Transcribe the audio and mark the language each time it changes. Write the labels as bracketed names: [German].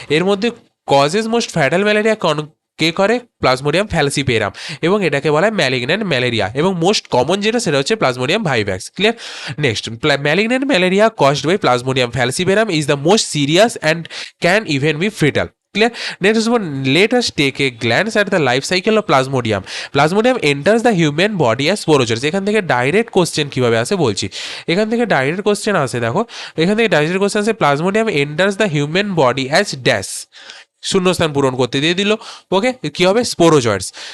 [Bangla] এর মধ্যে causes most fatal malaria কে করে? প্লাজমোডিয়াম ফ্যালসিপেরাম, এবং এটাকে বলা হয় ম্যালিগন্যান্ট ম্যালেরিয়া, এবং মোস্ট কমন যেটা সেটা হচ্ছে plasmodium vivax. Clear? [English] Next, malignant malaria caused by Plasmodium falciparum is the most serious and can even be fatal. Clear? Let us take a glance at the life cycle of Plasmodium. Plasmodium enters the human body as sporozoites. [Bangla] এখান থেকে direct question কিভাবে আসে বলছি। এখান থেকে direct question আসে, দেখো এখান থেকে ডাইরেক্ট কোশ্চেন আসে, [English] Plasmodium enters the human body as dash, [Bangla] শূন্যস্থান পূরণ করতে দিয়ে দিল। ওকে, কি হবে? স্পোরোজয়েডস।